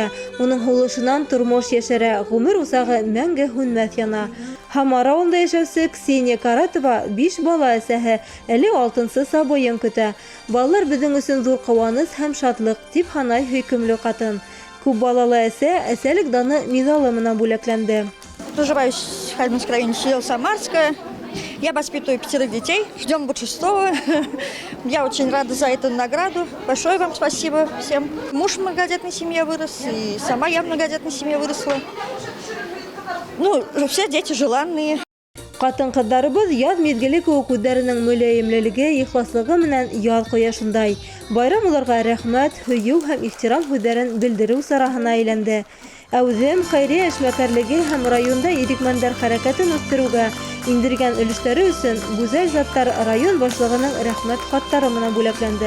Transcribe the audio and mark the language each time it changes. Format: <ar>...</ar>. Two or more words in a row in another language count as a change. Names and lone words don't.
<ba>Уның һулышынан тормош йәшәрә, ғүмер усағы мәңге һүнмәҫ яна. Һамар ауылында йәшәүсе Ксения Каратова 5 бала әсәһе, әле 6-нсы сабыйын көтә. Балалар беҙҙең өсөн ҙур ҡыуаныс һәм шатлыҡ, тип һанай һөйкөмлө ҡатын. Күп балалы әсә әсәлек даны миҙалы менән бүләкләнде.</ba> <ru>Проживаю в Хальминском районе, село Самарское. Я воспитываю 5 детей, ждем будет 6-го. Я очень рада за эту награду. Большое вам спасибо всем. Муж в многодетной семье вырос, и сама я в многодетной семье выросла. Ну, все дети желанные.</ru> <ba>Ҡатын-ҡыҙҙарыбыҙ яҙ миҙгеле кеүек үҙҙәренең мөләйемлелеге, ихласлығы менән яҙ ҡояшындай. Байрам уларға рәхмәт, һөйөү һәм ихтирам һүҙҙәрен белдереү сараһына әйләнде. Әүҙем, хәйрия эшмәкәрлеге һәм районда ирекмәндәр хәрәкәтен үҫтереүгә индергән өлөштәре өсөн гүзәл заттар район башлығының рәхмәт хаттары менән бүләкләнде.</ba>